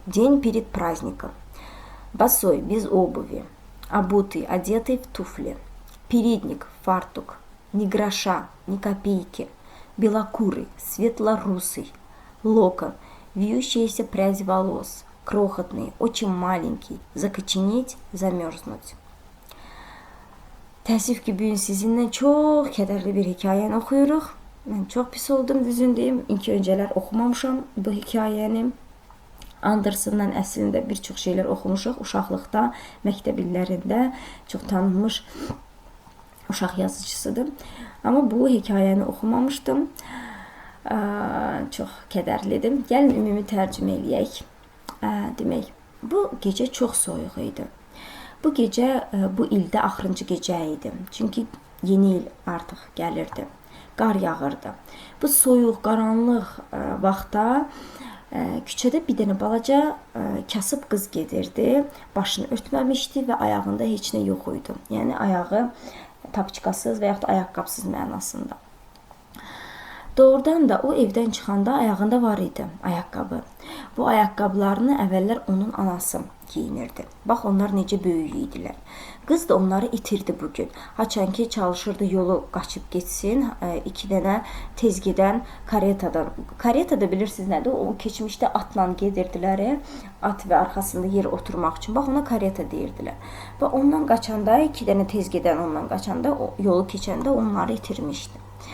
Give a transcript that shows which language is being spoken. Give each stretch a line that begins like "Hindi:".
Russian: День перед праздником. Босой, без обуви. Обутый, одетый в туфли. Передник, фартук. Ни гроша, ни копейки. Белокурый, светлорусый. Локон. Вьющаяся прядь волос. Крохотный, очень маленький. Zakıçinit, zamерзнуть.
Azerbaijani: Təəssüf ki, bugün sizinle çok kederli bir hikayeni okuyuruq. Mən çox pis oldum, düzündeyim. İlk öncələr oxumamışam bu hikayəni. Anderson'dan əslində bir çox şeylər oxumuşuq. Uşaqlıqda, məktəb illərində çox tanınmış uşaq yazıcısıdır. Amma bu hikayəni oxumamışdım. Çox kədərlidim. Gəlin ümumi tərcümə eləyək. Demək, bu gecə çox soyuq idi. Bu gecə bu ildə axırıncı gecə idi. Çünki yeni il artıq gəlirdi. Qar yağırdı. Bu soyuq, qaranlıq vaxtda küçədə bir dənə balaca kasıb qız gedirdi. Başını örtməmişdi və ayağında heç nə yox idi. Yəni ayağı tapçıqasız və yaxud da ayaqqabısız mənasında. Doğrudan da o evdən çıxanda ayağında var idi ayaqqabı. Bu ayaqqabılarını əvvəllər onun anası giyinirdi. Bax, onlar necə böyük idilər. Qız da onları itirdi bugün. Haçan ki çalışırdı yolu qaçıb geçsin. 2 dənə tez gedən karetadan. Kareta da bilirsiniz nədir? O keçmişdə atla gedirdilər. At və arxasında yer oturmaq üçün. Bax, ona kareta deyirdilər. Və ondan qaçanda, 2 dənə tez gedən ondan qaçanda, yolu keçəndə onları itirmişdi.